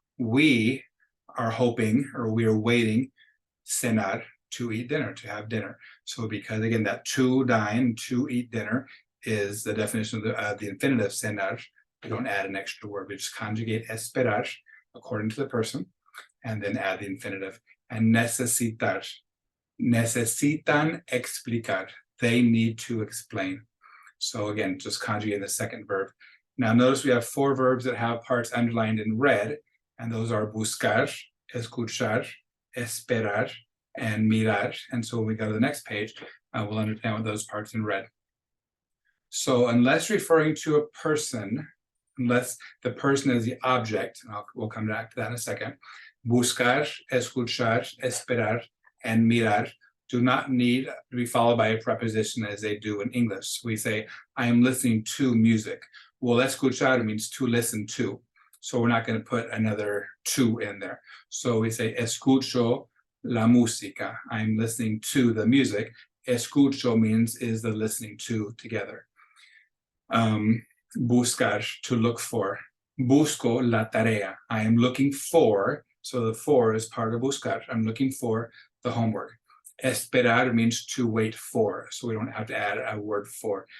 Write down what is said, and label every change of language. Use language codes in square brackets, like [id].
[en] We are hoping, or we are waiting, cenar, to eat dinner, to have dinner. So because again, that to dine, to eat dinner, is the definition of the infinitive cenar. We don't add an extra word. We just conjugate esperar according to the person, and then add the infinitive. And [es] necesitar, necesitan explicar. [en] They need to explain. So again, just conjugate the second verb. Now notice we have 4 verbs that have parts underlined in red, and those are buscar, escuchar, esperar, and mirar. And so when we go to the next page, we'll understand what those parts in red. So unless referring to a person, unless the person is the object, and we'll come back to that in a second, buscar, escuchar, esperar, and mirar do not need to be followed by a preposition as they do in English. We say, I am listening to music. Well, escuchar means to listen to. So we're not going to put another to in there. So we say, [es] escucho la música. [en] I'm listening to the music. Escucho means is the listening to together. Buscar, to look for. [es] Busco la tarea. [en] I am looking for, so the for is part of buscar. I'm looking for the homework. Esperar means to wait for, so we don't have to add a word for.